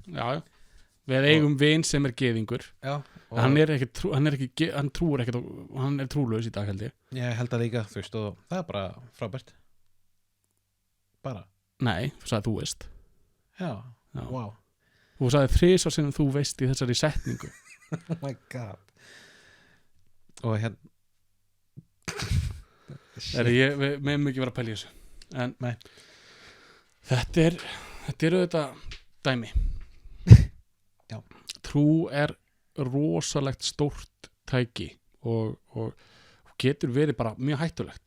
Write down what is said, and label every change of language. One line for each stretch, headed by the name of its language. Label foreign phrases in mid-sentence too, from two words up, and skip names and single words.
Icelandic: Já, við eigum vin sem er gyðingur. Já, hann trúur ekkert og hann er trúlaus í dag held ég. Ég held að líka, þú veist, og það er bara frábært. Bara. Nei, þú sagði þú veist. Já. Wow. Þú sagði 3 sem þú veist í þessari setningu.
English: Oh my god.
Icelandic: Og við meðum ekki vera að pæla í þessu en nei. Þetta er auðvitað dæmi. Já. Trú er rosalegt stórt tæki og getur verið bara mjög hættulegt.